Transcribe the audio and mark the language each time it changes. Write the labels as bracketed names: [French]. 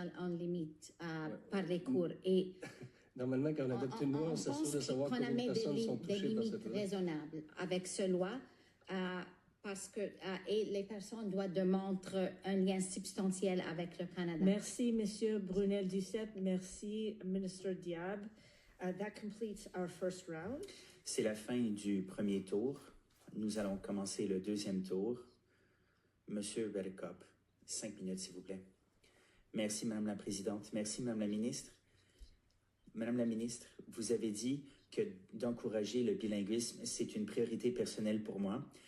[French] En limite par les cours. Et normalement, quand on adopte une loi, on s'assure de savoir combien de personnes sont touchées par cette loi. des limites raisonnables avec cette loi parce que et les personnes doivent démontrer un lien substantiel avec le Canada. Merci, Monsieur Brunel-Duceppe. Merci, Minister Diab. [English] That completes our first round. [French] C'est la fin du premier tour. Nous allons commencer le deuxième tour. Monsieur Berkop, 5 minutes, s'il vous plaît. Merci, Madame la Présidente. Merci, Madame la Ministre. Madame la Ministre, vous avez dit que d'encourager le bilinguisme, c'est une priorité personnelle pour moi.